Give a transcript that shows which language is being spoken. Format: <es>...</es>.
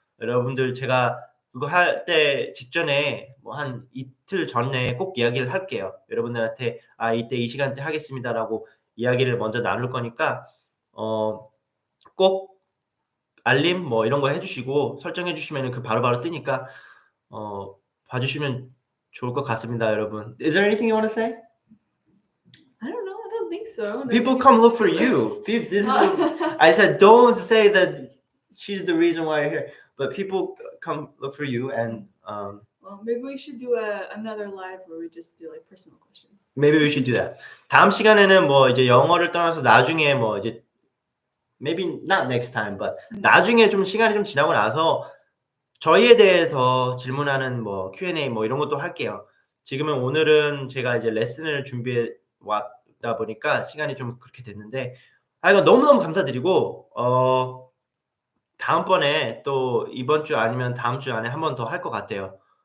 <ko>여러분들 제가 그거 할 때 직전에 뭐 한 이틀 전에 꼭 이야기를 할게요. 여러분들한테 "아 이때 이 시간대 하겠습니다."라고 이야기를 먼저 나눌 거니까 꼭 알림 뭐 이런 거 해 주시고 설정해 주시면은 바로바로 뜨니까 봐 주시면 좋을 것 같습니다, 여러분.</ko> <en>Is there anything you wanna say? I don't know. I don't think so. People come look for you. I said don't say that she's the reason why you're here, but people come look for you and Well, maybe we should do another live where we just do like personal questions. maybe we should do that.</en> <ko>다음 시간에는 뭐 이제 영어를 떠나서 나중에 뭐 이제</ko> <en>maybe not next time, but</en> <ko>나중에 좀 시간이 좀 지나고 나서 저희에 대해서 질문하는 뭐 Q&A 뭐 이런 것도 할게요. 지금은 오늘은 제가 이제 레슨을 준비해 왔다 보니까 시간이 좀 그렇게 됐는데 이거 너무너무 감사드리고 다음번에 또 이번 주 아니면 다음 주 안에 한 번 더 할 것 같아요.</ko>